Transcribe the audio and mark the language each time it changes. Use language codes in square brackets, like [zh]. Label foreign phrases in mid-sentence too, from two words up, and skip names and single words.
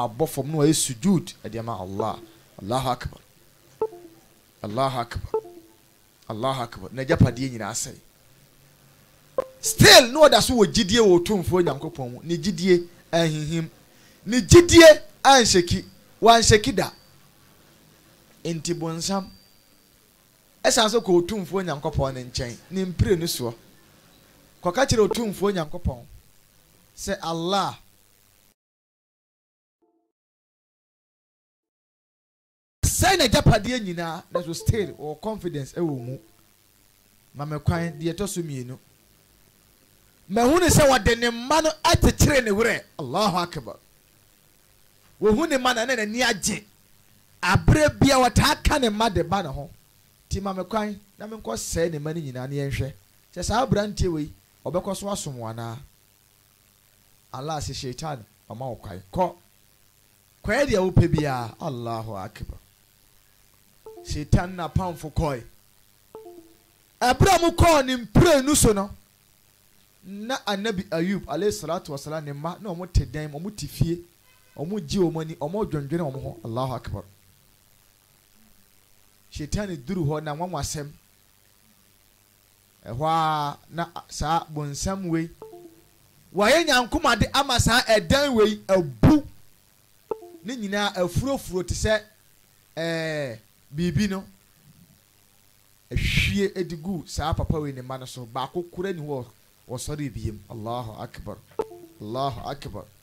[ak] abɔfam no ɔyɛ sujud ɛde ama Allah [ar] الله أكبر الله أكبر الله أكبر [ak] na japadeɛ nyina asɛe still no da so wɔ gidie wɔ otumfuo Nyankopɔn mu ne gidie ahihim ne gidie anhyeki wanhyeki da enti bonsam ɛsan so kɔ otumfuo Nyankopɔn ne nkyɛn ne mpire ne soɔ kɔka kyerɛ otumfuo Nyankopɔn sɛ Allah sɛ na japadeɛ nyinaa na so [en] still or confidence [ak] ɛwɔ mu ma me kwan deɛ ɛtɔ so mmienu mahu ne sɛ wɔde ne mma no atekyere ne werɛ Allahu akbar wɔhu ne mma na n'ani agye abere bia wɔtaa ka ne mma de ba ne ho ti ma me kwan na me nkɔ sɛe ne mma no nyinaa ne yɛnhwɛ sɛ saa abrantie wei ɔbɛkɔ so asom anaa Allah sɛ shaitan ɔma wo kwan kɔɛ deɛ wopɛ biara [ar] الله أكبر [ak] shaitan na pamfo kɔe ɛbra mu kɔɔ ne mpire nu so no na Anabi Ayub [ar] عليه الصلاة والسلام [ak] ne ma na ɔmo te dan ɔmo te fie ɔmo gye ɔmo ani ɔmo dwondwene ɔmo ho [ar] الله أكبر [ak] shaitan duru hɔ na nwanwasɛm ɛhɔ na saa bonsam wei wɔyɛ nyankomade ama saa ɛdan wei abu ne nyinaa afurofuro te sɛ bibi no ehwie edigu saa papa wei ne ma no so baako kura ni hɔ wɔsɔre biem [ar] الله أكبر الله أكبر